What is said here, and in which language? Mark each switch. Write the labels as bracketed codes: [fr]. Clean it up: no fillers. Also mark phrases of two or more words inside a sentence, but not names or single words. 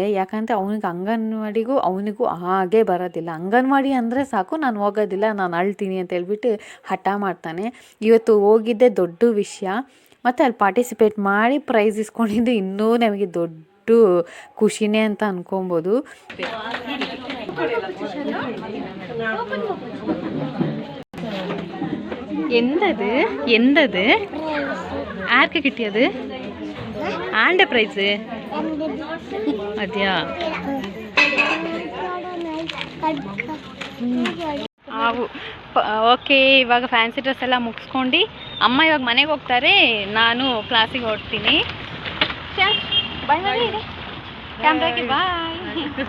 [kn] ಯಾಕಂದರೆ ಅವನಿಗೆ ಅಂಗನವಾಡಿಗೂ ಅವನಿಗೂ ಹಾಗೆ ಬರೋದಿಲ್ಲ. ಅಂಗನವಾಡಿ ಅಂದರೆ ಸಾಕು, ನಾನು ಹೋಗೋದಿಲ್ಲ, ನಾನು ಅಳ್ತೀನಿ ಅಂತ ಹೇಳ್ಬಿಟ್ಟು ಹಠ ಮಾಡ್ತಾನೆ. ಇವತ್ತು ಹೋಗಿದ್ದೆ ದೊಡ್ಡ ವಿಷಯ. ಮತ್ತು ಅಲ್ಲಿ ಪಾರ್ಟಿಸಿಪೇಟ್ ಮಾಡಿ ಪ್ರೈಸ್ ಇಸ್ಕೊಂಡಿದ್ದು ಇನ್ನೂ ನಮಗೆ ದೊಡ್ಡ ಖುಷಿನೇ ಅಂತ ಅನ್ಕೊಬೋದು. [ml] എന്തത് ആർക്ക് കിട്ടിയത്? ആരുടെ പ്രൈസ്? അതെയാ? [kn] ಅವು ಓಕೆ. ಇವಾಗ ಫ್ಯಾನ್ಸಿ ಡ್ರೆಸ್ ಎಲ್ಲ ಮುಗಿಸ್ಕೊಂಡು ಅಮ್ಮ ಇವಾಗ ಮನೆಗೆ ಹೋಗ್ತಾರೆ, ನಾನು ಕ್ಲಾಸಿಗೆ ಹೊರಡ್ತೀನಿ. ಬಾಯ್ ಮಾಡಿ ಕ್ಯಾಮ್ರಾಗೆ ಬಾಯ್.